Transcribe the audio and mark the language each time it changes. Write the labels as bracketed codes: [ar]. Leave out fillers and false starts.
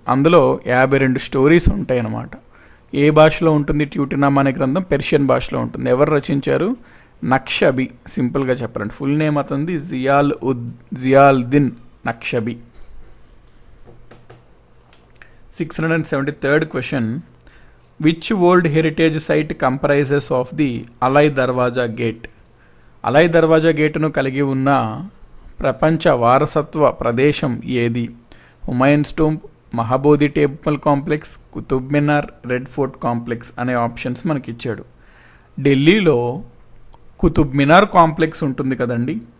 [te] అందులో 52 స్టోరీస్ ఉంటాయి అన్నమాట. ఏ భాషలో ఉంటుంది ట్యూటినామా అనే గ్రంథం? పెర్షియన్ భాషలో ఉంటుంది. ఎవరు రచించారు? నక్షబీ. సింపుల్గా చెప్పాలంటే ఫుల్ నేమ్ అతనిది జియాలుద్దీన్ నక్షబీ. [en] 673rd question. Which World Heritage Site comprises of the Alai Darwaja Gate? [te] అలై దర్వాజా గేటును కలిగి ఉన్న ప్రపంచ వారసత్వ ప్రదేశం ఏది? హుమాయూన్స్ tomb, Mahabodhi temple complex, Qutub మినార్, రెడ్ ఫోర్ట్ కాంప్లెక్స్ అనే ఆప్షన్స్ మనకి ఇచ్చాడు. ఢిల్లీలో కుతుబ్ మినార్ కాంప్లెక్స్ ఉంటుంది కదండి.